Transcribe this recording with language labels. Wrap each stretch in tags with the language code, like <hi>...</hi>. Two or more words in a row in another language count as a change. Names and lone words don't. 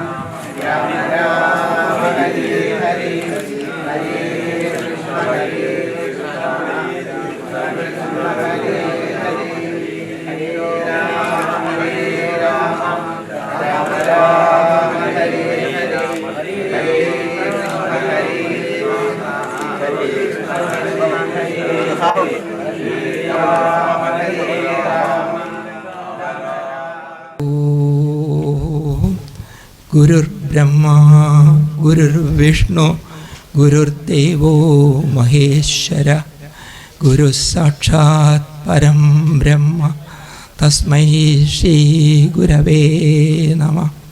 <sa>രാമ ഹരേ ഹരേ ഹരേ കൃഷ്ണ കൃഷ്ണ കൃഷ്ണ ഹരേ ഹരേ ഹരേ രാമ രാമ രാമ ഹരേ ഹരേ ഹരേ കൃഷ്ണ ഗുരുർബ്രഹ്മാ ഗുരുർവിഷ്ണു ഗുരുർദേവോ മഹേശ്വര ഗുരു സാക്ഷാത് പരം ബ്രഹ്മ തസ്മൈ ശ്രീ ഗുരവേ നമഃ.</sa>